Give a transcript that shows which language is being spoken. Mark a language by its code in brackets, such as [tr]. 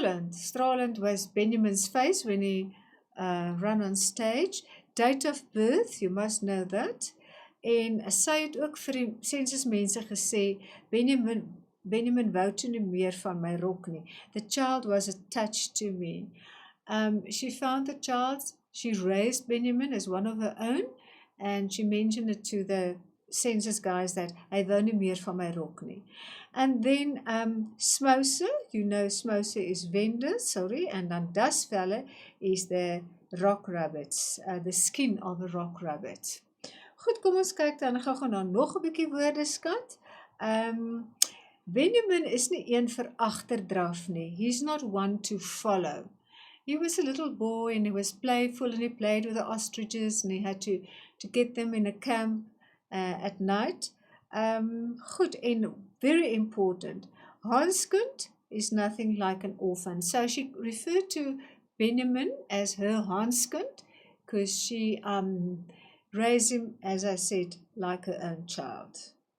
[en] Stralend was Benjamin's face when he ran on stage. Date of birth, you must know that. [af] En sy het ook vir die censusmense gesê, Benjamin wou toe nie meer van my rok nie. [en] The child was attached to me. She found the child, she raised Benjamin as one of her own, and she mentioned it to the census guys that [af] hy wou nie meer van my rok nie. [en] And then Smouser, you know Smouser is vendor, sorry, and dan dasvelle is the rock rabbits, the skin of a rock rabbit. [af] Goed, kom ons kyk dan gou na nog 'n bietjie woordeskat. Benjamin is nie een vir agterdraf nie. [en] He's not one to follow. He was a little boy and he was playful and he played with the ostriches and he had to get them in a camp at night. Goed, and very important, Hanskind is nothing like an orphan. So she referred to Benjamin as her Hanskind because she raised him, as I said, like her own child.